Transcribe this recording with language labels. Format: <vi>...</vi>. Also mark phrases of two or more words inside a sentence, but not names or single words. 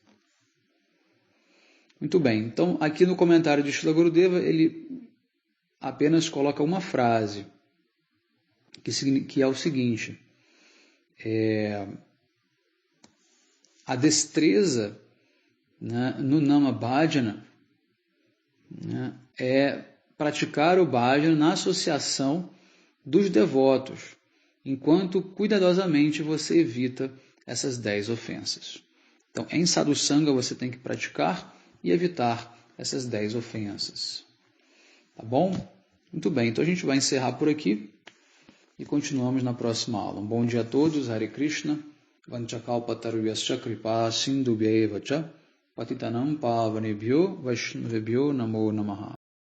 <pt>Muito bem, então aqui no comentário de Srila Gurudeva, ele apenas coloca uma frase, que é o seguinte: a destreza, né, no</pt> <sa>नाम भजन,</sa> <pt>né, é praticar o bhajana na associação dos devotos, enquanto cuidadosamente você evita essas 10 ofensas. Então, em sadhusanga você tem que praticar e evitar essas 10 ofensas. Tá bom? Muito bem, então a gente vai encerrar por aqui e continuamos na próxima aula. Um bom dia a todos,</pt> <sa>हरे कृष्ण, वाञ्छाकल्पतरुभ्यश्च कृपा सिन्धुभ्यएवच पतितानां पावनेभ्यो वैष्णवेभ्यो नमो नमः.</sa>